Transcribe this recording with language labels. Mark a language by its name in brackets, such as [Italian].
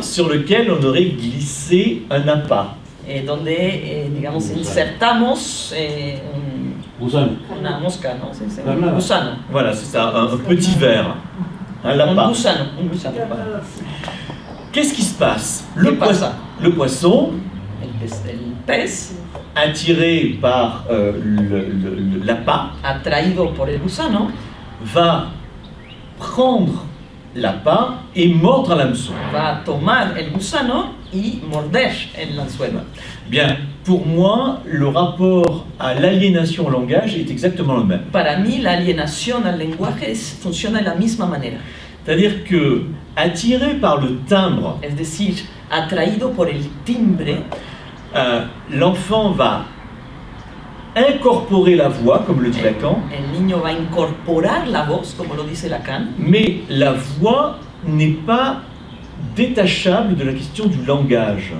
[French] sur lequel on aurait glissé un appât. [Spanish] donde, digamos, insertamos una mosca, ¿no? Un gusano. [French] Voilà, c'est ça, un petit verre. Un Un lapin. [Spanish] gusano. Un gusano. [French] Qu'est-ce qui se passe? [Spanish] ¿Qué pasa? [French] Le poisson, [Spanish] El pez, [French] attiré par l'appât, [Spanish] atraído por el gusano, [French] va prendre l'appât et mordre l'hameçon. [Spanish] va a tomar el gusano y morder el anzuelo. [French] Bien, pour moi, le rapport à l'aliénation au langage est exactement le même. [Spanish] Para mí, la alienación al lenguaje funciona de la misma manera. [French] C'est-à-dire que, attiré par le timbre, [Spanish] Es decir, atraído por el timbre, [French] l'enfant va incorporer la voix, comme le dit Lacan, [Spanish] el niño va a incorporar la voz, como lo dice Lacan, [French] mais la voix n'est pas détachable de la question du langage.